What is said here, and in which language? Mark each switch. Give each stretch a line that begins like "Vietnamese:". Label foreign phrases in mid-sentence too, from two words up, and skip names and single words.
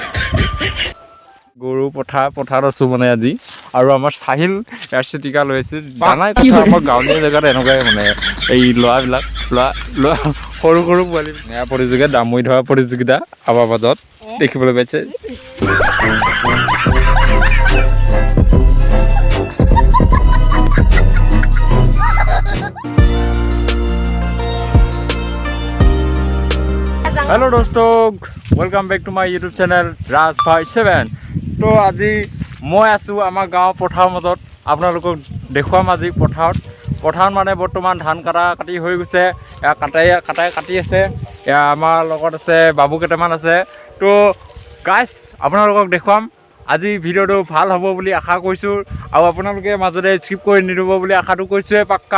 Assamese: গৰু পথাৰত আছোঁ মানে আজি। আৰু আমাৰ চাহিল এয়াৰ চিটিকা লৈ আছে। জানাই আমাৰ গাঁৱলীয়া জেগাত এনেকুৱাই মানে এই ল'ৰা সৰু পোৱালি এয়া প্ৰতিযোগিতা দামুৰি ধৰা প্ৰতিযোগিতা আমাৰ মাজত দেখিবলৈ পাইছে।
English: हेलो दोस्तों, welcome back to my YouTube channel राज भाई 7।
Assamese: तो আজি মই আছোঁ আমাৰ গাঁৱৰ পথাৰৰ মাজত। আপোনালোকক দেখুৱাম আজি পথাৰত মানে বৰ্তমান ধান কাটি হৈ গৈছে। কাটি আছে। আমাৰ লগত আছে বাবু কেইটামান আছে। তো গাইছ আপোনালোকক দেখুৱাম। আজি ভিডিঅ'টো ভাল হ'ব বুলি আশা কৰিছোঁ আৰু আপোনালোকে মাজতে স্কিপ কৰি নিদিব বুলি আশাটো কৰিছোঁৱে পাক্কা।